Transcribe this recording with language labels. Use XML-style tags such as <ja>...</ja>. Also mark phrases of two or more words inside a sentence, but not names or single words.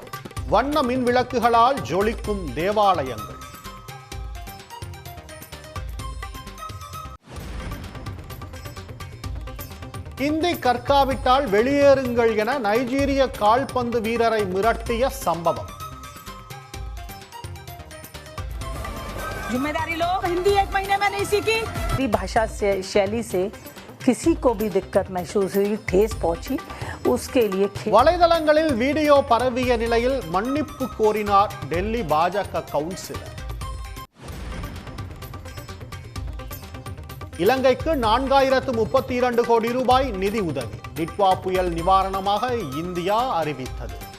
<ta>வண்ண மின் விளக்குகளால் ஜொலிக்கும் தேவாலயங்கள். ஹிந்தி கற்காவிட்டால் வெளியேறுங்கள் என நைஜீரிய கால்பந்து வீரரை மிரட்டிய சம்பவம்.</ta> <hi>जिम्मेदारी लो, हिंदी 1 महीने में नहीं सीखी। भाषा से शैली से किसी को भी दिक्कत महसूस हुई, ठेस पहुंची, उसके लिए</hi> <ta>வலைதளங்களில் வீடியோ பரவிய நிலையில் மன்னிப்பு கோரினார் டெல்லி பாஜக கவுன்சிலர். இலங்கைக்கு 4032 கோடி ரூபாய் நிதி உதவி. டிட்வா புயல் நிவாரணமாக இந்தியா அறிவித்தது.</ta>